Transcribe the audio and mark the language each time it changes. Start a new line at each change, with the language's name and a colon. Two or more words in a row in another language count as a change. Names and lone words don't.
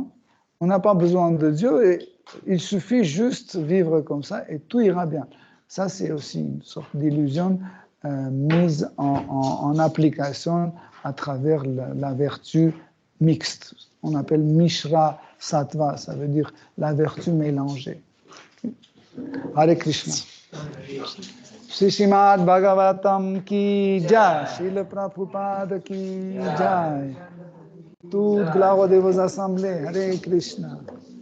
French: On n'a pas besoin de Dieu et il suffit juste de vivre comme ça et tout ira bien. Ça, c'est aussi une sorte d'illusion mise en application à travers la vertu mixte. On appelle
Sanskrit: Mishra Sattva,
French: ça veut dire la vertu mélangée.
Sanskrit: Hare Krishna.
Hindi: Shri Srimad Bhagavatam ki jai, Srila Prabhupada ki jai.
French: Toute gloire de vos assemblées.
Sanskrit: Hare Krishna.